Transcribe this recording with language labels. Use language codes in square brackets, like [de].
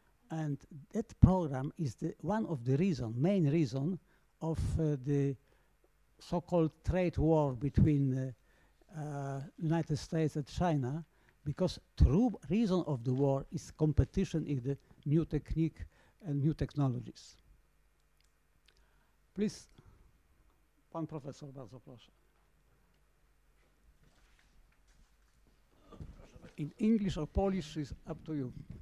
[en] And that program is one of the main reason of the so-called trade war between United States and China, because true reason of the war is competition in the new technique and new technologies. Please, [pl] pan profesor, bardzo proszę. [en] In English or Polish is up to you.